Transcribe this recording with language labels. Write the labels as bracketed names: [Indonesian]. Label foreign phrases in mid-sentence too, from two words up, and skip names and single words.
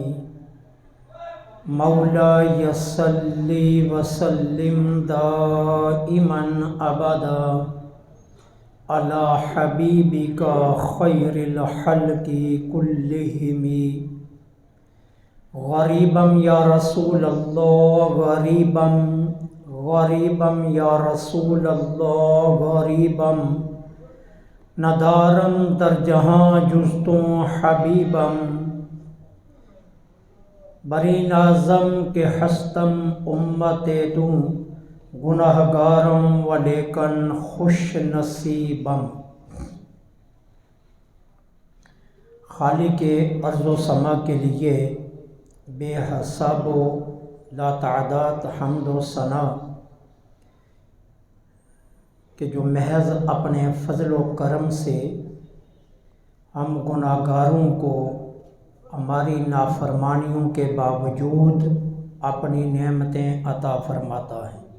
[Arabic] مولاي صل وسلم دائما أبدا على حبيبك خير الخلق كلهم. غريبا يا رسول الله، غريبا غريبا يا رسول الله، غريبا [Persian] ندارم در جہاں جستوں حبیبم. بری نازم کے ہستم امت دوں گناہگارم ولیکن خوش نصیبم. [Urdu] خالق ارض و سما کے لیے بے حساب و لا تعداد حمد و ثنا کہ جو محض اپنے فضل و کرم سے ہم گناہگاروں کو ہماری نافرمانیوں کے باوجود اپنی نعمتیں عطا فرماتا ہے.